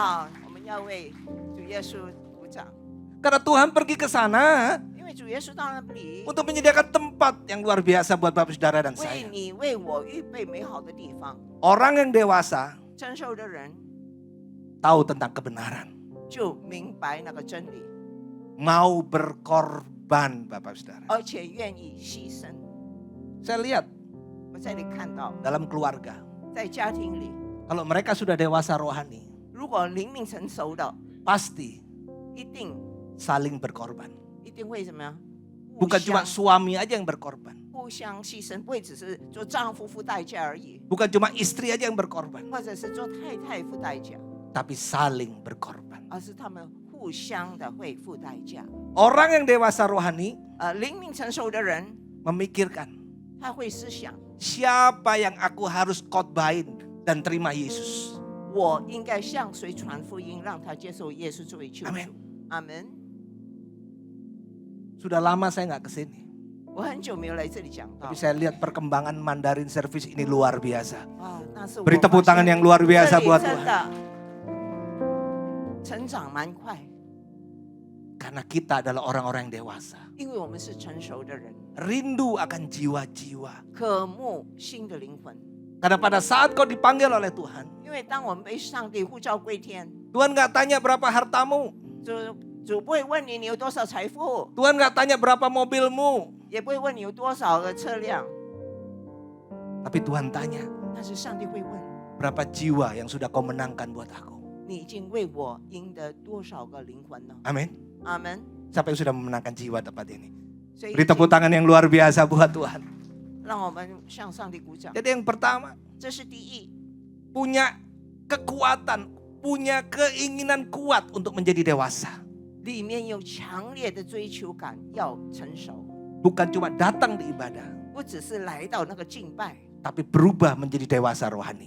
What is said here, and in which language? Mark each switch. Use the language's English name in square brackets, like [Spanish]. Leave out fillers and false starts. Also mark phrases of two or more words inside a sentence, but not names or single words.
[Chinese] 我们要为主耶稣鼓掌， [Indonesian] Karena Tuhan pergi ke sana [Chinese] 因为主耶稣到那里 [Indonesian] untuk menyediakan tempat yang luar biasa buat Bapak Saudara dan [Chinese] 为 [Indonesian] saya. [Chinese] 你为我预备美好的地方。 [Indonesian] Orang yang dewasa [Chinese] 成熟的人 [Indonesian] tahu tentang kebenaran. [Chinese] 就明白那个真理， [Indonesian] Mau berkorban Bapak Saudara. [Chinese] 而且愿意牺牲。 [Indonesian] Saya lihat [Chinese] 我在这里看到， [Indonesian] dalam keluarga. [Chinese] 在家庭里， [Indonesian] Kalau mereka sudah dewasa rohani, [Chinese] 如果灵命成熟的， [Indonesian] pasti [Chinese] 一定 [Indonesian] saling berkorban. [Chinese] 一定会怎么样？ [Indonesian] Bukan cuma suami aja yang berkorban. [Chinese] 互相牺牲，不会只是做丈夫付代价而已， [Indonesian] Bukan cuma istri aja yang berkorban. [Chinese] 或者是做太太付代价， [Indonesian] Tapi saling berkorban. [Chinese] 而是他们互相的会付代价。 [Indonesian] Orang yang dewasa rohani [Chinese] 灵命成熟的人， [Indonesian] memikirkan [Chinese] 他会思想， [Indonesian] siapa yang aku harus khotbahin dan terima Yesus. [Chinese] 我应该向谁传福音，让他接受耶稣作为救主。 [Indonesian] Amin. [Chinese] 阿门。 [Indonesian] Sudah lama saya nggak kesini. [Chinese] 我很久没有来这里讲道 [Indonesian] Tapi，saya lihat perkembangan Mandarin Service ini luar biasa. [Chinese] 那是我 [Indonesian] Beri tepuk [Chinese] 发现 [Indonesian] tangan yang luar biasa [Chinese] 这里 [Indonesian] buat [Chinese] 真 [Indonesian] Tuhan. [Chinese] 的成长蛮快， [Indonesian] Karena kita adalah orang-orang yang dewasa. [Chinese] 因为我们是成熟的人， [Indonesian] Rindu akan jiwa-jiwa. [Chinese] 渴慕新的灵魂。 [Indonesian] Karena pada saat kau dipanggil oleh Tuhan, [Chinese] 因为当我们被上帝呼召归天， [Indonesian] Tuhan nggak tanya berapa hartamu. [Chinese] 主不会问你有多少财富， [Indonesian] Tuhan nggak tanya berapa mobilmu. [Chinese] 也不会问你有多少个车辆， [Indonesian] Tapi Tuhan tanya, [Chinese] 但是上帝会问 [Indonesian] berapa jiwa yang sudah kau menangkan buat aku. [Chinese] 你已经为我赢得多少个灵魂呢？ [Indonesian] Amin. [Chinese] 阿门。 [Indonesian] Siapa yang sudah memenangkan jiwa tempat ini? [Chinese] 所以 [Indonesian] Beri tepuk tangan yang luar biasa buat Tuhan. [Chinese] 让我们向上帝鼓掌。 [Indonesian] Jadi yang pertama, [Chinese] 这是第一， [Indonesian] punya kekuatan, punya keinginan kuat untuk menjadi dewasa. [Chinese] 里面有强烈的追求感，要成熟， [Indonesian] Bukan cuma datang di ibadah, [Chinese] 不只是来到那个敬拜， [Indonesian] tapi berubah menjadi dewasa rohani.